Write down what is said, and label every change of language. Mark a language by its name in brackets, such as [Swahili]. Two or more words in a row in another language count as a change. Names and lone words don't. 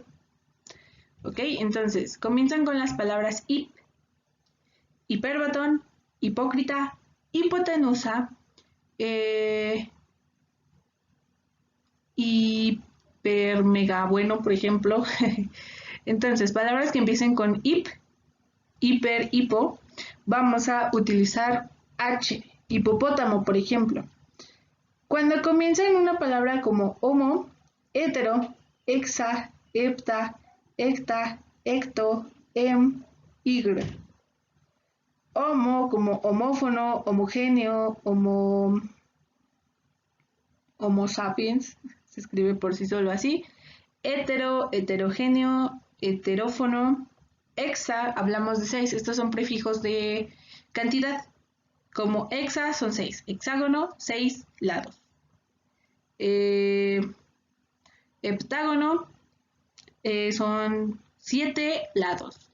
[Spanish] Ok, entonces comienzan con las palabras hip, hiperbatón, hipócrita, hipotenusa, hipermega bueno, por ejemplo. Entonces, palabras que empiecen con hip, hiper, hipo, vamos a utilizar H, hipopótamo, por ejemplo. Cuando comienza en una palabra como homo, hetero, hexa, hepta, hecta, hecto, higre. Homo como homófono, homogéneo, homo sapiens, se escribe por sí solo así. Hetero, heterogéneo, heterófono. Hexa, hablamos de 6, estos son prefijos de cantidad. Como hexa son 6, hexágono, 6 lados. Heptágono son 7 lados.